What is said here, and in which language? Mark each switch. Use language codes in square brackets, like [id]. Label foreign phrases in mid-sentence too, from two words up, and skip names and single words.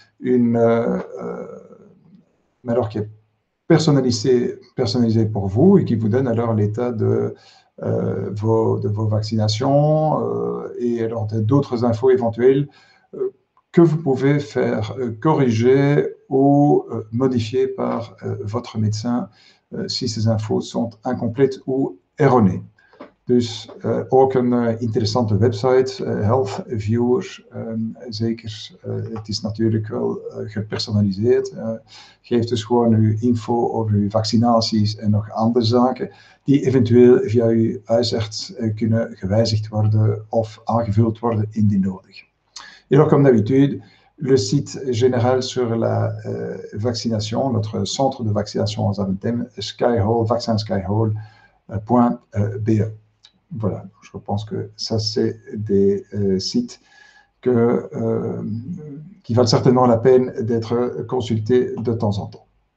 [fr] mais alors qui est personnalisé pour vous et qui vous donne alors l'état de vos vaccinations et alors d'autres infos éventuelles que vous pouvez faire corriger ou modifier par votre médecin si ces infos sont incomplètes ou erronées. [nl] Dus ook een interessante website, Health Viewer, zeker. Het is natuurlijk wel gepersonaliseerd. Geeft dus gewoon uw info over uw vaccinaties en nog andere zaken, die eventueel via uw huisarts kunnen gewijzigd worden of aangevuld worden indien nodig. [fr] Et alors, comme d'habitude, le site général sur la vaccination, notre centre de vaccination en Zaventem, Skyhole, vaccinskyhole.be. Voilà, je pense que ça, c'est des sites qui valent certainement la peine d'être consultés de temps en temps.